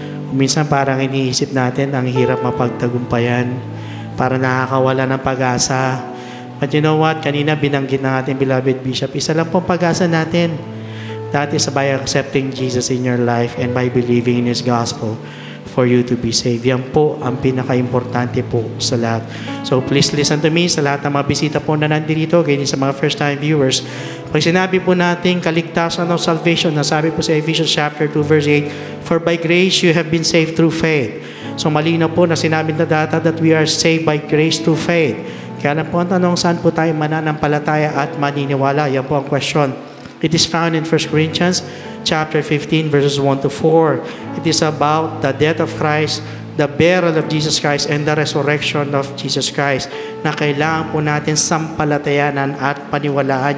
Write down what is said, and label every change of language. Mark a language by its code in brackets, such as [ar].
[tl] Minsan parang iniisip natin ang hirap mapagtagumpayan, para nakakawala ng pag-asa. [en] But you know what? [tl] Kanina binanggit ng ating beloved Bishop, isa lang pong pag-asa natin. [en] That is by accepting Jesus in your life and by believing in His gospel for you to be saved. [tl] Yan po ang pinaka-importante po sa lahat. [en] So please listen to me [tl] sa lahat ng mga bisita po na nandito, ganyan sa mga first-time viewers. Pag sinabi po natin kaligtasan o salvation, nasabi po sa Ephesians chapter 2 verse 8, [en] for by grace you have been saved through faith. [tl] So malinaw po na sinabi na data [en] that we are saved by grace through faith. [tl] Kaya na po ang tanong, saan po tayo mananampalataya at maniniwala? Yan po ang question. [en] It is found in 1 Corinthians chapter 15 verses 1 to 4. It is about the death of Christ, the burial of Jesus Christ, and the resurrection of Jesus Christ [tl] na kailangan po natin sampalatayanan at paniwalaan.